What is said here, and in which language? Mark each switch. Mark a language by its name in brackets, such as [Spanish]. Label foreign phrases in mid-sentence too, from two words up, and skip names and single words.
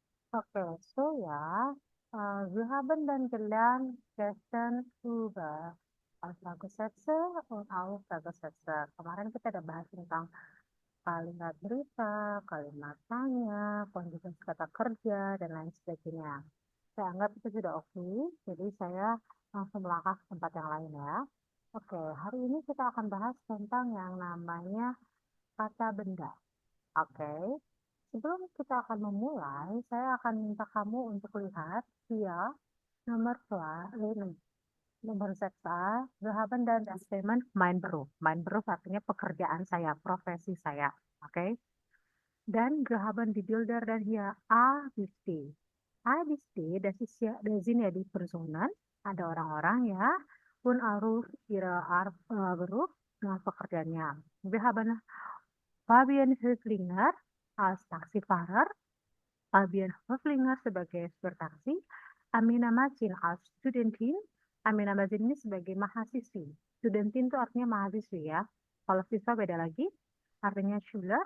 [German] So ja, wir haben dann gelernt gestern über Aussagesätze und Aussagesätze. [Indonesian] Kemarin kita udah bahas tentang kalimat berita, kalimat tanya, konjugasi kata kerja, dan lain sebagainya. Saya anggap itu sudah oke, jadi saya langsung melangkah ke tempat yang lain ya. Hari ini kita akan bahas tentang yang namanya kata benda. Oke, sebelum kita akan memulai, saya akan minta kamu untuk lihat via nomor 2, nomor 6, [German] we haben dan das Statement mein Beruf. Mein Beruf [Indonesian] artinya pekerjaan saya, profesi saya. Oke, dan [German] wir haben die Bilder dan hier A bis D. A bis D, das sind ja die Personen, [Indonesian] ada orang-orang ya, [German] und auch ihre Beruf, [Indonesian] nah pekerjaannya. [German] Wir haben Fabian Höflinger als Taxifahrer, Fabian Höflinger [Indonesian] sebagai supir taksi, [German] Amina Macin als Studentin, [Indonesian] Amina Macin ini sebagai mahasiswi. Studentin itu artinya mahasiswi ya. Kalau siswa beda lagi, artinya Schüler.